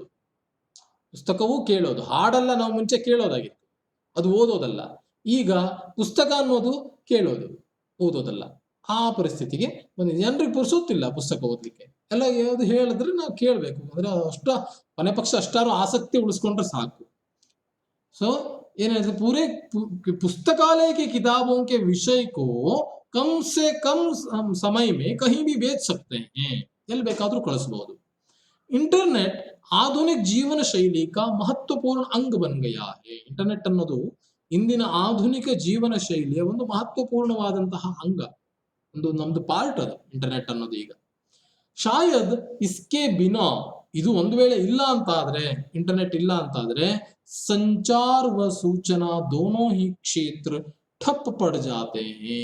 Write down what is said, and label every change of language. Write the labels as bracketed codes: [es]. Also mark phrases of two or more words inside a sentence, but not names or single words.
[kn] ಪುಸ್ತಕವೂ ಕೇಳೋದು, ಹಾಡಲ್ಲ ನಾವು ಮುಂಚೆ ಕೇಳೋದಾಗಿತ್ತು, ಅದು ಓದೋದಲ್ಲ. ಈಗ ಪುಸ್ತಕ ಅನ್ನೋದು ಕೇಳೋದು, ಓದೋದಲ್ಲ. ಆ ಪರಿಸ್ಥಿತಿಗೆ ಬಂದಿದೆ. ಜನರಿಗೆ ಪುರ್ಸೋತಿಲ್ಲ ಪುಸ್ತಕ ಓದ್ಲಿಕ್ಕೆ. ಎಲ್ಲ ಯಾವ್ದು ಹೇಳಿದ್ರೆ ನಾವು ಕೇಳ್ಬೇಕು ಅಂದ್ರೆ ಕೊನೆ ಪಕ್ಷ ಅಷ್ಟಾರು ಆಸಕ್ತಿ ಉಳಿಸ್ಕೊಂಡ್ರೆ ಸಾಕು. ಸೊ ಏನಾಯ್ತು, [hi] ಪೂರೇ पुस्तकालय की किताबों के विषय को कम से कम समय में कहीं भी बेच सकते हैं, [kn] ಎಲ್ಲಿ ಬೇಕಾದ್ರೂ ಕಳಿಸಬಹುದು. [hi] इंटरनेट आधुनिक जीवन शैली का महत्वपूर्ण अंग बन गया है. [kn] ಇಂಟರ್ನೆಟ್ ಅನ್ನೋದು ಇಂದಿನ ಆಧುನಿಕ ಜೀವನ ಶೈಲಿಯ ಒಂದು ಮಹತ್ವಪೂರ್ಣವಾದಂತಹ ಅಂಗ, ಒಂದು ನಮ್ದು ಪಾರ್ಟ್ ಅದು ಇಂಟರ್ನೆಟ್ ಅನ್ನೋದು. [hi] ಈಗ शायद इसके बिना, [kn] ಇದು ಒಂದು ವೇಳೆ ಇಲ್ಲ ಅಂತ ಆದ್ರೆ, ಇಂಟರ್ನೆಟ್ ಇಲ್ಲ ಅಂತ ಆದ್ರೆ, [hi] संचार व सूचना दोनों ही क्षेत्र ठप पड़ जाते हैं.